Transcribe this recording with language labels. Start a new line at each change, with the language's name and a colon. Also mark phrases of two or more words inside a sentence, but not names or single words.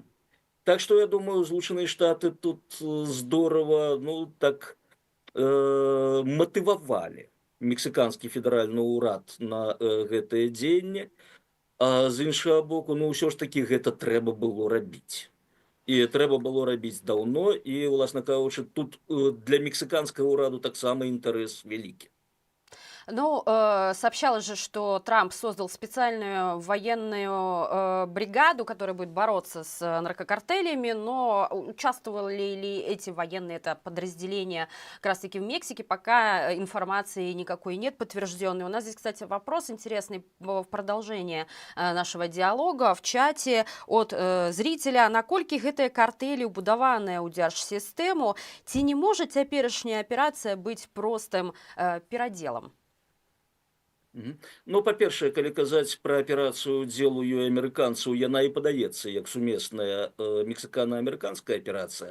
Belarusian: Так што, я думаю, Злучаныя Штаты тут здорава, ну, так матывавалі мексіканскі федэральны ўрад на гэтае дзеянне, а з іншага боку, ну, ўсё ж такі гэта трэба было рабіць. І трэба было рабіць даўно, і, уласна кажучы, тут для мексиканского ўраду таксама інтарэс вялікі. Ну,
Russian: сообщалось же, что Трамп создал специальную военную бригаду, которая будет бороться с наркокартелями, но участвовали ли эти военные, это подразделения как раз-таки в Мексике, пока информации никакой нет подтвержденной. У нас здесь, кстати, вопрос интересный в продолжение нашего диалога в чате от зрителя.
Belarusian: Наколькі гэтыя картэлі ўбудаваныя ў дзяржсістэму, ці не можа цяперашняя аперацыя быць простым пераделам? Ну, па-першае, калі казаць пра аперацыю дзелую амерыканцаў, яна і падаецца як сумесная мексікана-амерыканская аперацыя.